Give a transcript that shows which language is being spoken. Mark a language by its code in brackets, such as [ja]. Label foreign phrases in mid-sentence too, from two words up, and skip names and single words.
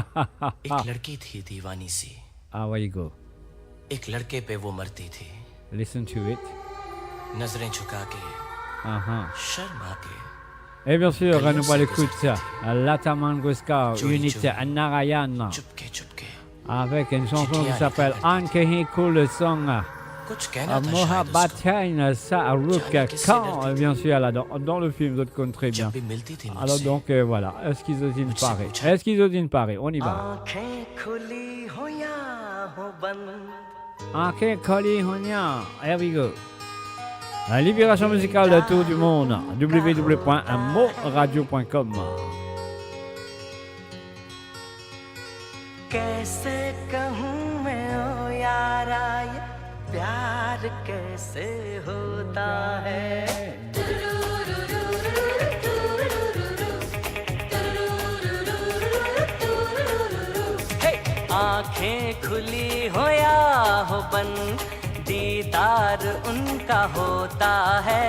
[hi] एक लड़की थी दीवानी सी [en] Ah, where you go? [hi] एक लड़के पे वो मरती थी [en] Listen to it. [hi] नजरें झुका के शर्मा के [fr] Et bien sûr, nous allons écouter Lataman Guskar, unité Narayan, avec une chanson qui s'appelle Ankehi Cool Song. Mohabbatain Saaruk Khan, bien sûr, là, dans le film, vous connaissez très bien. Alors donc, voilà, Esquizodine Paris. Esquizodine Paris, on y va. [hi] आँखें खुली हो या हो बंद आंखें खुली होनिया. [en] Here we go. [fr] La libération musicale de tout du monde. www.moradio.com. [hi] कैसे कहूँ मैं ओ यारा ये प्यार कैसे होता है. आंखें खुली हो या हो बंद दीदार उनका होता है.